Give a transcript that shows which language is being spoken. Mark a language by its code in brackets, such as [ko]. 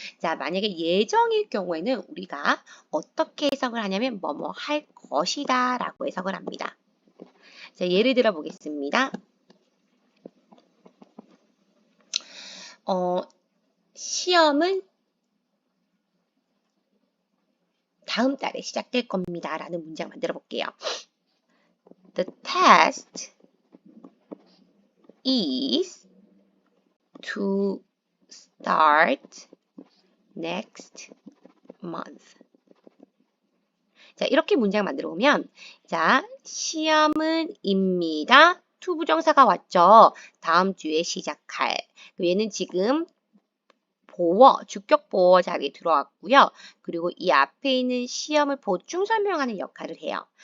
[ko] 자, 만약에 예정일 경우에는 우리가 어떻게 해석을 하냐면 뭐뭐 할 것이다 라고 해석을 합니다. 자, 예를 들어 보겠습니다. 시험은 다음 달에 시작될 겁니다. 라는 문장 만들어 볼게요. [en] The test is to start next month. [ko] 자, 이렇게 문장 만들어 보면, 자, 시험은 입니다. to 부정사가 왔죠. 다음 주에 시작할. 얘는 지금 보어, 주격 보어 자리에 들어왔고요. 그리고 이 앞에 있는 시험을 보충 설명하는 역할을 해요.